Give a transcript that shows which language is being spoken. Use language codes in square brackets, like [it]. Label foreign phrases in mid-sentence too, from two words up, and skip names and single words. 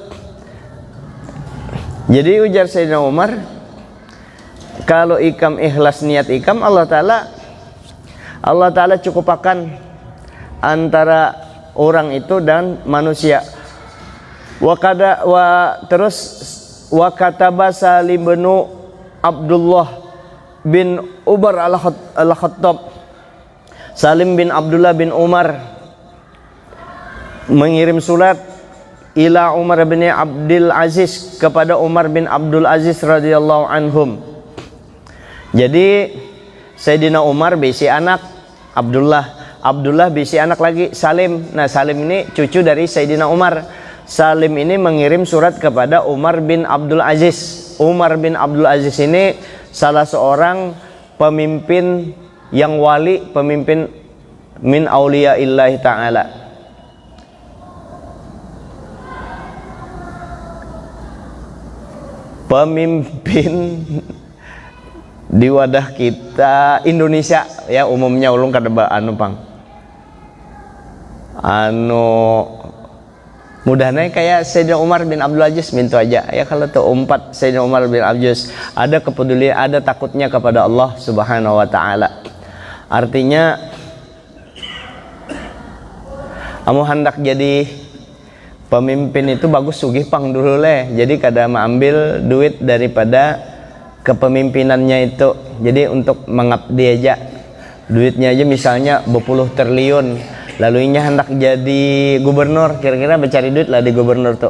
[bjn] Jadi ujar Sayyidina Umar, kalau ikam ikhlas niat ikam, Allah Ta'ala cukupakan antara orang itu dan manusia. [id] Terus [ar] وكتب [id] Salim bin Abdullah bin Umar al-Khattab, Salim bin Abdullah bin Umar mengirim surat ila Umar bin Abdul Aziz, kepada Umar bin Abdul Aziz [ar] رضي الله عنهم. [bjn] Jadi Sayyidina Umar bisi anak Abdullah bisi anak lagi Salim. [id] Nah, Salim ini cucu dari Sayyidina Umar. Salim ini mengirim surat kepada Umar bin Abdul Aziz. Umar bin Abdul Aziz ini salah seorang pemimpin yang wali, pemimpin [ar] من أولياء الله تعالى. [bjn] Pemimpin di wadah kita Indonesia ya, umumnya ulung kada anu pang. Mudahnya kayak Sayyidina Umar bin Abdul Aziz minta aja ya, kalau tuh umpat Sayyidina Umar bin Abdul Aziz ada kepedulian, ada takutnya kepada Allah [ar] سبحانه وتعالى. [bjn] Artinya kamu hendak jadi pemimpin itu bagus sugih pang dulu leh. Jadi kada mengambil duit daripada kepemimpinannya itu. Jadi untuk mengabdi aja, duitnya aja misalnya berpuluh triliun, lalu ini hendak jadi gubernur, kira-kira mencari duit lah di gubernur tuh.